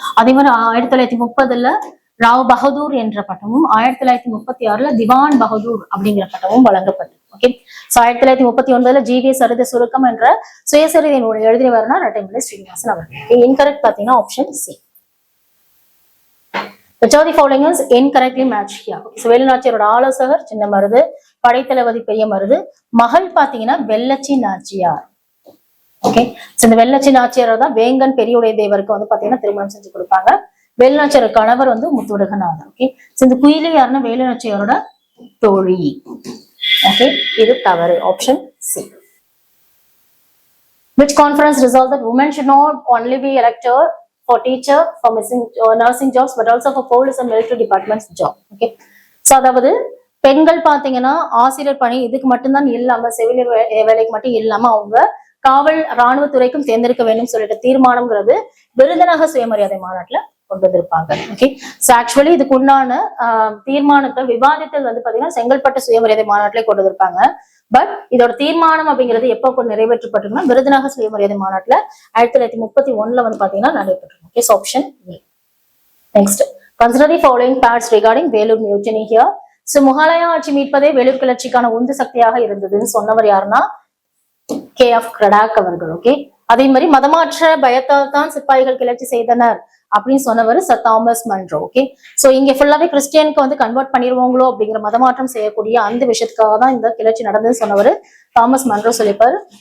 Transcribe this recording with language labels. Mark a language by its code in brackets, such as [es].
[ta] அதே மாதிரி 1930ல ராவ் பகதூர் என்ற பட்டமும் 1936ல திவான் பகதூர் அப்படிங்கிற பட்டமும் வழங்கப்பட்டது. ஓகே. So 1939ல GV. சரித சுருக்கம் என்ற சுயசரிதை நூலை எழுதினவர்னா ரட்டைமலை ஸ்ரீனிவாசன் அவர்கள். இன்கரெக்ட் பாத்தீங்கன்னா option C. [en] Which of the following is incorrectly matched here? [ta] So வேலுநாச்சியாரோட ஆலோசகர் சின்ன மருது, படைத்தளபதி பெரிய மருது, மகள் பாத்தீங்கன்னா வெள்ளச்சி நாச்சியார். ஓகே. இந்த வெள்ளச்சி நாச்சியார் தான் வேங்கன் பெரியுடைய தேவருக்கு வந்து பாத்தீங்கன்னா திருமணம் செஞ்சு கொடுப்பாங்க. வேலுநாச்சியார் கணவர் வந்து முத்துடுகநாதர். ஓகே. இந்த குயிலி யாருன்னா வேலுநாச்சியாரோட தோழி. ஓகே. இது தவறு. Option C. [en] Which conference resolved that women should not only be elected for teacher, for nursing jobs, but also for police and military departments job. Okay. [ta] So அதாவது பெண்கள் பாத்தீங்கன்னா ஆசிரியர் பணி இதுக்கு மட்டும்தான் இல்லாம செவிலியர் வேலைக்கு மட்டும் இல்லாம அவங்க காவல் ராணுவத்துறைக்கும் தேர்ந்தெடுக்க வேண்டும் சொல்லிட்டு தீர்மானம்ங்கிறது விருதுநகர் சுயமரியாதை மாநாட்டுல கொண்டு வந்திருப்பாங்க. ஓகே. சோ ஆக்சுவலி இதுக்கு உண்டான தீர்மானத்தை விவாதித்தல் வந்து பாத்தீங்கன்னா செங்கல்பட்டு சுயமரியாதை மாநாட்டிலே கொண்டு வந்திருப்பாங்க. பட் இதோட தீர்மானம் அப்படிங்கிறது எப்ப நிறைவேற்றப்பட்டிருக்குன்னா விருதுநகர் சுயமரியாதை மாநாட்டுல 1931ல வந்து பாத்தீங்கன்னா நடைபெற்றிருக்கும். Okay. Option A. [en] Next, consider the following facts regarding Vellore mutiny here. [ta] So முகலாய ஆட்சி மீட்பதே வேலூர் கிளர்ச்சிக்கான உந்து சக்தியாக இருந்ததுன்னு சொன்னவர் யாருன்னா K.F. கிரடாக் அவர்கள். ஓகே. அதே மாதிரி மதமாற்ற பயத்தால் தான் சிப்பாய்கள் கிளர்ச்சி செய்தனர் அப்படின்னு சொன்னவர் sir Thomas Munro. Okay. So இங்க ஃபுல்லாவே கிறிஸ்டியனுக்கு வந்து கன்வெர்ட் பண்ணிடுவாங்களோ அப்படிங்கிற மதமாற்றம் செய்யக்கூடிய அந்த விஷயத்துக்காக தான் இந்த கிளர்ச்சி நடந்ததுன்னு சொன்னவர் தாமஸ் மன்றோ சொல்லிப்பாரு.